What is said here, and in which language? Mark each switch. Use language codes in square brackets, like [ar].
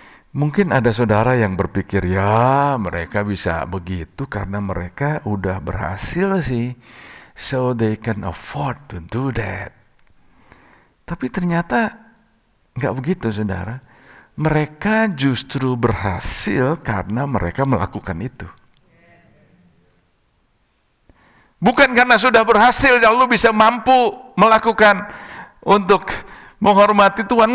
[id] Mungkin ada saudara yang berpikir, ya mereka bisa begitu karena mereka udah berhasil sih. [en] So they can afford to do that. [id] Tapi ternyata nggak begitu, saudara. Mereka justru berhasil karena mereka melakukan itu. Bukan karena sudah berhasil lalu bisa mampu melakukan untuk menghormati Tuhan.